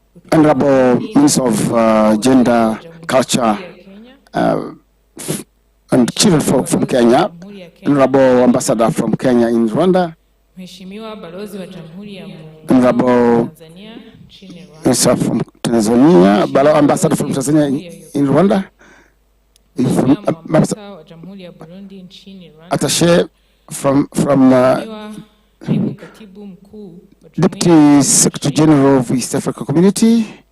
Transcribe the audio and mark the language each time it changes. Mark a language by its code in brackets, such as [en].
[en] Honorable Minister of Gender, Culture and Children from Kenya, Honorable Ambassador from Kenya in Rwanda, [sw] Mheshimiwa Balozi wa Jamhuri ya [en] Honorable [sw] Tanzania nchini Rwanda, [en] Minister from Tanzania, Ambassador from Tanzania in Rwanda, [sw] Ambassador wa Jamhuri ya Burundi nchini Rwanda, [en] Attaché from [sw] Naibu Katibu Mkuu wa [en] Deputy Secretary General of East Africa Community,